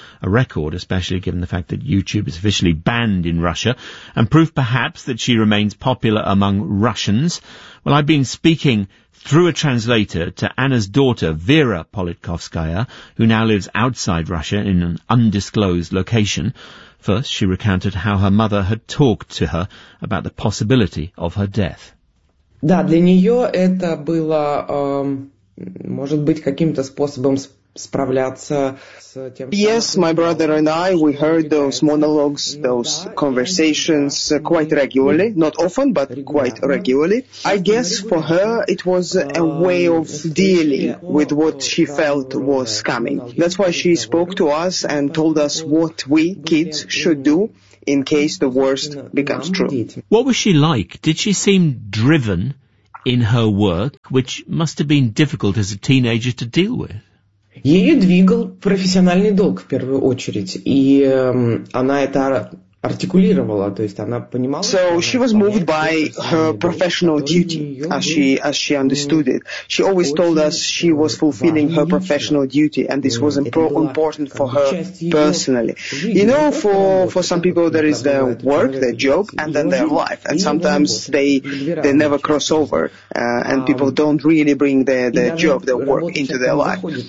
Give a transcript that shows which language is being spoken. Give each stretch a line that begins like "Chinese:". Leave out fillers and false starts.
English: A record, especially given the fact that YouTube is officially banned in Russia, and proof perhaps that she remains popular among Russians. Well, I've been speaking through a translator to Anna's daughter, Vera Politkovskaya, who now lives outside Russia in an undisclosed location. First, she recounted how her mother had talked to her about the possibility of her death.
Russian: Да, для неё это было, может быть, каким-то способом справляться с тем.
English: Yes, my brother and I, we heard those monologues, those conversations quite regularly, not often, but quite regularly. I guess for her it was a way of dealing with what she felt was coming. That's why she spoke to us and told us what we kids should do in case the worst becomes true. What was she like? Did she seem driven in her work, which must have been difficult as a teenager to deal with?
Russian: Ее двигал профессиональный долг в первую очередь, и она это артикулировала, то есть она понимала.
English: So she was moved by her professional duty, as she understood it. She always told us she was fulfilling her professional duty, and this was important for her personally. You know, for some people there is their work, their job, and then their life, and sometimes they never cross over, and people don't really bring their job, their work into their life.